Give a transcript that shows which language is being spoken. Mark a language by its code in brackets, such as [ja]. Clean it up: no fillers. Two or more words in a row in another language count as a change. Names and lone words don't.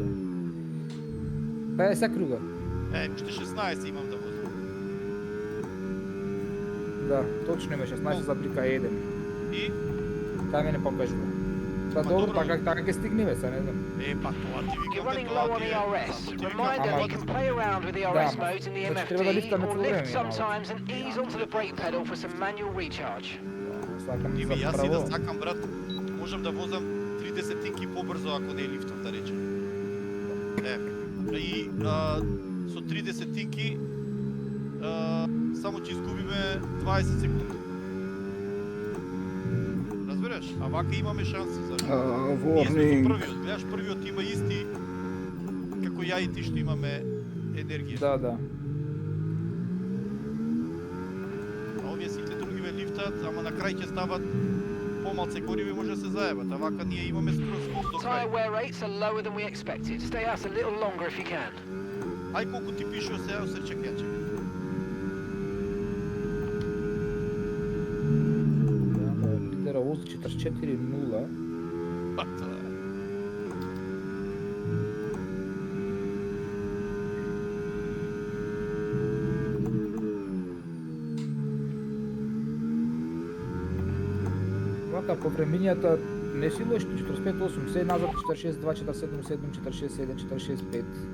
[mk] 50 круга. Уште 16 имам да возам. Да, точно има 16 за брика 1. И? Тај мене покажува. Па Ма добро, добро. така ќе стигнеме, се не знам. Па тоа ти [en] You're [mk] викам [en] running [mk] дека [en] low [mk] тоа [en] on [mk] ти е. [en] ERS. [mk] Ти викам, [en] Reminder, [mk] ама- [en] you can play around with [mk] Да, [en] ERS [mk] ама- [en] modes in the [mk] значи треба да [en] MFD, [mk] лифтаме [en] or [mk] цело [en] lift [mk] време, малку. [en] sometimes and ease onto the brake pedal for some manual recharge. [mk] Сакам Име, јас и да заправо. сакам, брат, можам да возам 30-тинки побрзо ако не е лифтом, да речем. И со 30-тинки само ќе изгубиме 20 секунди. Разбираш? А вака имаме шанси за. Ние сме со [en] Warning. [mk] првиот, гледаш, првиот има исти како ја и ти што имаме енергија. Да, да. А овие сите други ме лифтат, ама на крај ќе стават помалце гориви и може да се заебат, а вака ние имаме скроз до [en] Tyre [mk] крај. [en] wear rates are lower than we expected. Stay out a little longer if you can. [mk] Ај колку ти пишува сега, осрчек ја чекам. Да, лидера вози 44-0. Па тоа е. Вака по времењата не си лош, 45-8, се назад 46-2, 47-7, 46-7, 46-5.